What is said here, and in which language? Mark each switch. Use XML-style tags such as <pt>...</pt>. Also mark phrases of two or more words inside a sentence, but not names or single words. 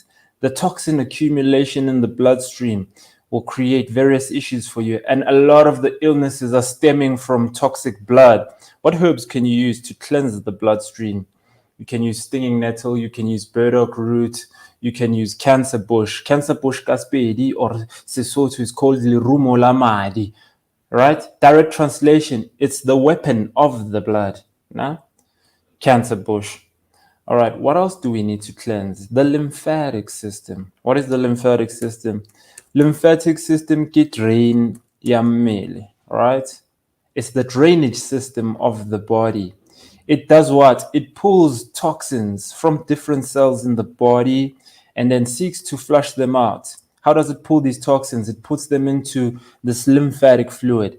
<en>The toxin accumulation in the bloodstream will create various issues for you. And a lot of the illnesses are stemming from toxic blood. What herbs can you use to cleanse the bloodstream? You can use stinging nettle, you can use burdock root, you can use cancer bush. Cancer bush kaspedi or Sesotho is called</en> <st>lirumo la madi.</st> <en>Right? Direct translation, it's the weapon of the blood. Cancer bush. All right, what else do we need to cleanse? The lymphatic system. What is the lymphatic system? Lymphatic system</en> <nso>ke drain ya mmele,</nso> <en>right? It's the drainage system of the body. It does what? It pulls toxins from different cells in the body and then seeks to flush them out. How does it pull these toxins? It puts them into this lymphatic fluid.</en>